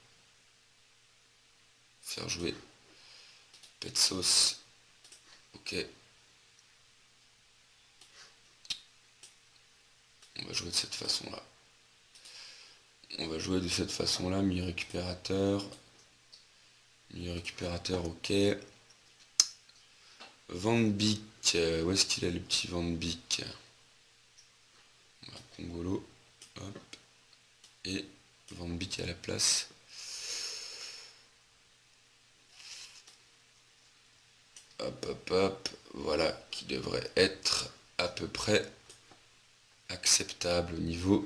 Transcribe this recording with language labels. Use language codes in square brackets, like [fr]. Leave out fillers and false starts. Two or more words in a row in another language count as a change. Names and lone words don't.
[fr] Faire jouer Petsos. Ok. On va jouer de cette façon-là. On va jouer de cette façon-là. Milieu récupérateur. Milieu récupérateur, ok. Van Beek. Où est-ce qu'il est le petit Van Beek? Kongolo. Hop. Et Van Beek à la place. Hop, hop, hop. Voilà, qui devrait être à peu près acceptable au niveau.